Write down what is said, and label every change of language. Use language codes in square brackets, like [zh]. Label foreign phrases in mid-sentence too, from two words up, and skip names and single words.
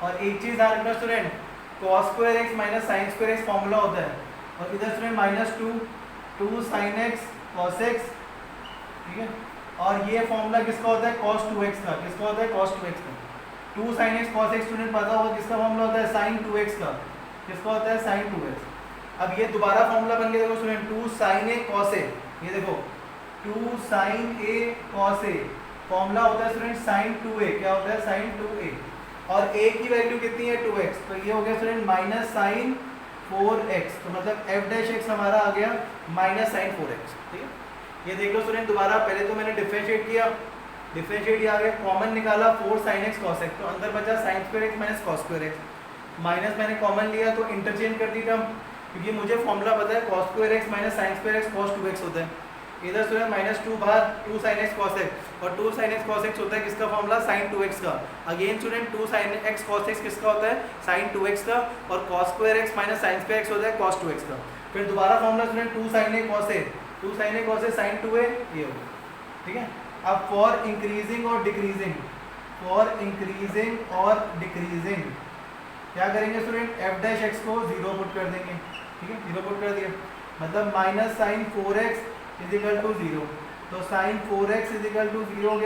[hi] और एक चीज़ ध्यान रखना स्टूडेंट, [en] cos square x minus sine square x formula [hi] होता है, और इधर स्टूडेंट [en] minus 2 sine x cos x. [hi] ठीक है, और ये फॉर्मूला किसका होता है cos 2x का, किसका होता है cos 2x का। [en] 2 sine x cos x [hi] स्टूडेंट पता होगा किसका फॉर्मूला होता है sin 2x का, किसका होता है sin 2x। अब ये दोबारा फॉर्मूला बन गया, देखो स्टूडेंट [en] 2 sin a cos a, [hi] ये देखो [en] 2 sin a cos a [hi] फॉर्मूला होता है स्टूडेंट sin 2a, क्या होता है sin 2a, और a की वैल्यू कितनी है 2x, तो ये हो गया स्टूडेंट [en] minus sin 4x, [hi] तो मतलब [en] f dash x [hi] हमारा आ गया [en] minus sin 4x. [hi] ठीक है, ये देख लो स्टूडेंट दोबारा, पहले तो मैंने डिफरेंशिएट किया, डिफरेंशिएट आ गया, कॉमन निकाला [en] 4 sin x cos x, [hi] तो अंदर बचा [en] sin square x minus cos square x, [hi] माइनस मैंने कॉमन लिया तो इंटरचेंज कर दी टर्म, क्योंकि मुझे फॉर्मूला पता है [en] cos square x minus sin square x cos 2x [hi] होता है। इधर स्टूडेंट [en] minus 2 [hi] बाहर [en] 2 sin x cos x, [hi] और [en] 2 sin x cos x [hi] होता है किसका फॉर्मूला sin 2x का। [en] again student 2 sin x cos x [hi] किसका होता है sin 2x का, और [en] cos square x minus sin square x [hi] होता है cos 2x का। फिर दोबारा फॉर्मूला स्टूडेंट [en] 2 sin a cos a, 2 sin a cos a sin 2a, [hi] ये होगा। ठीक है, अब [en] for increasing [hi] और डिक्रीजिंग, [en] for increasing [hi] और डिक्रीजिंग क्या करेंगे स्टूडेंट, [en] f dash x [hi] को 0 पुट कर देंगे। ठीक है, 0 पुट कर दिया, मतलब [en] minus sine 4x is equal to 0, [hi] तो [en] sine 4x is equal to 0 [hi] हो गया।